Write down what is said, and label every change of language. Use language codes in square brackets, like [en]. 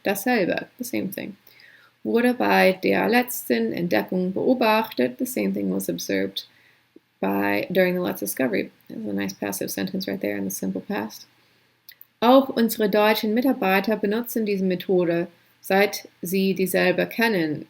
[en] Dasselbe, the same thing. [de] Wurde bei der letzten Entdeckung beobachtet. [en] The same thing was observed during the last discovery. There's a nice passive sentence right there in the simple past. [de] Auch unsere deutschen Mitarbeiter benutzen diese Methode, seit sie dieselbe kennen.